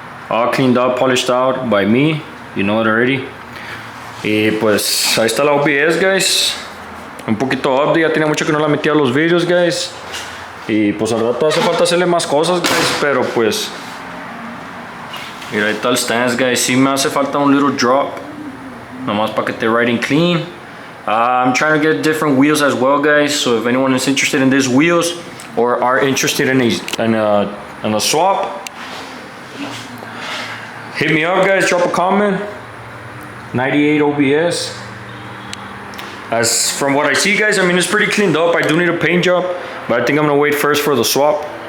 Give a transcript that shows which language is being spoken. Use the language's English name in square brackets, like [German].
[English] All cleaned up, polished out by me. You know it already. [Spanish] Y pues ahí está la OBS, guys. Un poquito update. Ya tenía mucho que no la metía a los videos, guys. Y pues al rato hace falta hacerle más cosas, guys. Pero pues mira, ahí está el stance, guys. Sí me hace falta un [English] little drop, [Spanish] nomás para que esté [English] riding clean. I'm trying to get different wheels as well, guys. So if anyone is interested in these wheels or are interested in a swap, hit me up, guys. Drop a comment. 98 OBS. As from what I see, guys, I mean, it's pretty cleaned up. I do need a paint job, but I think I'm gonna wait first for the swap.